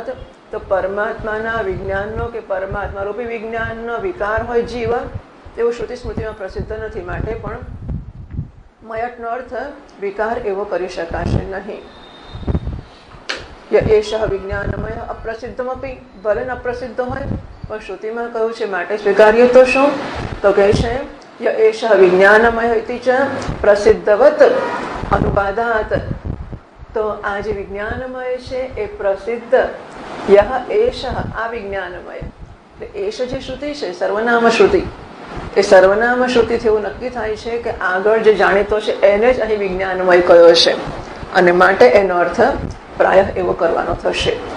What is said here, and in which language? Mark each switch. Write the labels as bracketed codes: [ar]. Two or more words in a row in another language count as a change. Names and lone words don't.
[gu] તો પરમાત્માના વિજ્ઞાનનો કે પરમાત્મા રૂપી વિજ્ઞાનનો વિકાર હોય જીવ એવું શ્રુતિ સ્મૃતિમાં પ્રસિદ્ધ નથી, માટે પણ મયટનો અર્થ વિકાર એવો કરી શકાશે નહીં. [sa] એષ વિજ્ઞાનમય અપ્રસિદ્ધમપી, [gu] ભલે અપ્રસિદ્ધ હોય પણ શ્રુતિમાં કહ્યું છે માટે સ્વીકાર્ય. તો શું? તો કહે છે [sa] य एषः विज्ञानमय इति च प्रसिद्धवत् अनुवादात्। [gu] તો આ જે विज्ञानमय છે એ પ્રસિદ્ધ યહ એષઃ આ વિજ્ઞાનમય, એષ જે શ્રુતિ છે સર્વનામ શ્રુતિ, એ સર્વનામ શ્રુતિથી એવું નક્કી થાય છે કે આગળ જે જાણીતો છે એને જ અહીં વિજ્ઞાનમય કયો છે, અને માટે એનો અર્થ પ્રાય એવો કરવાનો થશે.